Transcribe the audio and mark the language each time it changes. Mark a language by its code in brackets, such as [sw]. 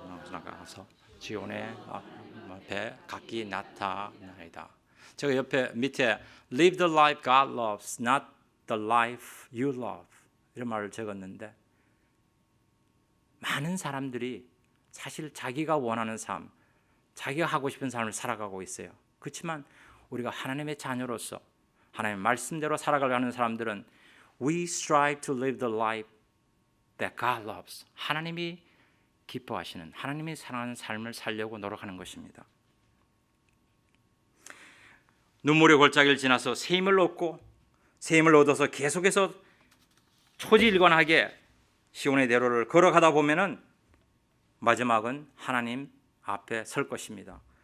[ko] 나가서 지온의 앞에 각기 나타나리다. 제가 옆에 밑에 [en] Live the life God loves, not the life you love [ko] 이런 말을 적었는데 많은 사람들이 사실 자기가 원하는 삶, 자기가 하고 싶은 삶을 살아가고 있어요. 그렇지만 우리가 하나님의 자녀로서 하나님의 말씀대로 살아가려는 사람들은 [en] We strive to live the life that God loves. [ko] 하나님이 기뻐하시는, 하나님이 사랑하는 삶을 살려고 노력하는 것입니다. 눈물의 골짜기를 지나서 새 힘을 얻고 새 힘을 얻어서 계속해서 초지일관하게 시온의 대로를 걸어가다 보면은 마지막은 하나님 앞에 설 것입니다.